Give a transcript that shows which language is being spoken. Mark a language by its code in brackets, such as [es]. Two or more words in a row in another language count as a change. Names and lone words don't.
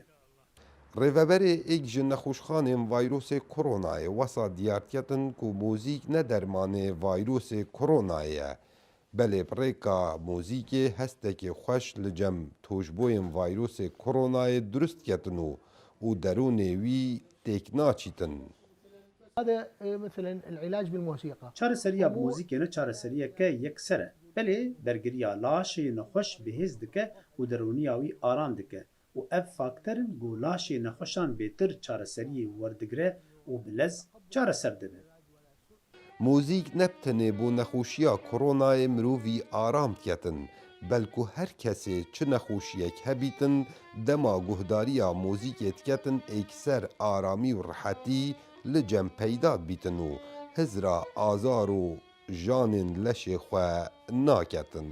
[ku] Rêveberê êk ji nexweşxanên vayrosê koronayê wesa diyar ketin ku mûzîk ne dermanê vayrosê koronayê ye. Belê bi rêka mûzîkê hestekê xweş li cem tojboyên vayrosê koronayê durist ketin û derûnê wî têk naçîtin. [ar] هذا مثلا العلاج بالموسيقى. [ku] Çareseriya bi mûzîkê ne çareseriyeke yekser e. Belê bergiriya laşê nexweş bihêz dike û derûniya wî aram dike û ev fakterin ku laşê nexweşan bêtir çareseriyê werdigire û bi lez çareser dibe. Mûzîk ne bi tenê bû nexweşiya koronayê mirovî aram diketin, belku her kesê çi nexweşiyek hebîtin dema guhdariya mûzîkê diketin êkser aramî û rihetî li cem peyda bîtin û hizra azar û janên leşê xwe naketin.